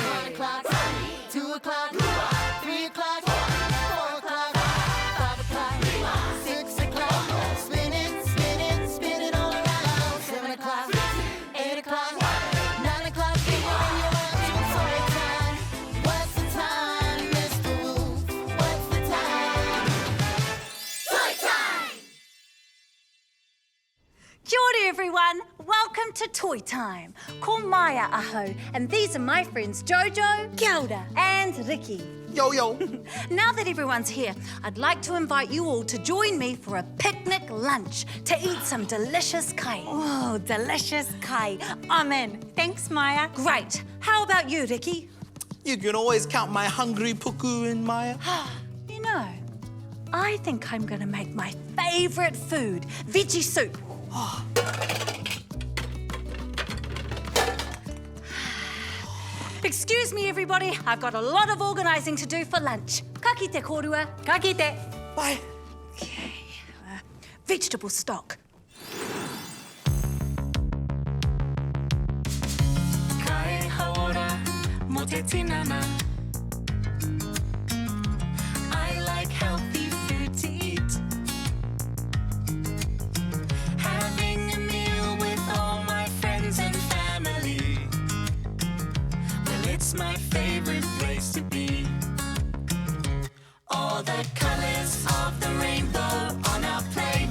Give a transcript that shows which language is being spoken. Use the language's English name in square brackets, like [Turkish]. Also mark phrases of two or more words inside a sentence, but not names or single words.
[English] 1 o'clock, 2 o'clock, 3 o'clock, 4 o'clock, 5 o'clock, 6 o'clock. Spin it all around. 7 o'clock, 8 o'clock, 9 o'clock. When you're up to toy time. What's the time, Mr. Wolf? What's the time? Toy time! [Māori] Kia ora, [English] everyone. Welcome to Toy Time. [Māori] Ko Maya aho, [English] and these are my friends Jojo, [Māori] Kia ora, [English] and Ricky. Yo, yo. Now that everyone's here, I'd like to invite you all to join me for a picnic lunch to eat some delicious kai. Oh, delicious kai. I'm in. Thanks, Maya. Great. How about you, Ricky? You can always count my hungry puku in Maya. You know, I think I'm going to make my favourite food, veggie soup. Excuse me, everybody. I've got a lot of organising to do for lunch. [Māori] Ka kite korua. Ka kite. [English] Bye. Okay. Vegetable stock. [Māori] Kai haora mo te tinana. [English] I like healthy food to eat. Having a meal with all my friends and family. Well, it's my favorite place to be. All the colors of the rainbow on our plate.